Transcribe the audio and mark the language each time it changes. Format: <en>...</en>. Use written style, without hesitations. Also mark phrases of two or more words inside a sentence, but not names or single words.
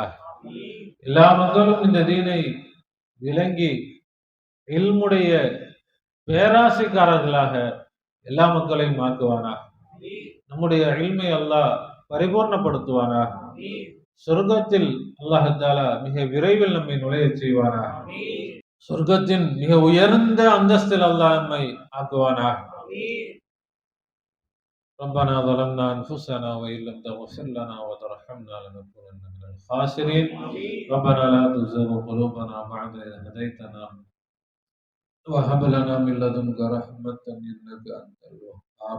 <ta>எல்லா மக்களும் இந்த தீனை விளங்கி இல்முடைய பேராசைக்காரர்களாக எல்லா மக்களையும் ஆக்குவானா? நம்முடைய இல்மை அல்லாஹ் பரிபூர்ணப்படுத்துவானா? சொர்க்கத்தில் அல்லாஹ் தஆலா மிக விரைவில் நம்மை நுழையச் செய்வானா? சொர்க்கத்தின் மிக உயர்ந்த அந்தஸ்தில் அல்லாஹ் நம்மை ஆக்குவானா?</ta> <ar>ربنا ظلمنا أنفسنا وإن لم تغفر لنا وترحمنا لنكونن من الخاسرين. ربنا لا تزغ قلوبنا بعد إذ هديتنا وهب لنا من لدنك رحمة إنك أنت الوهاب.</ar>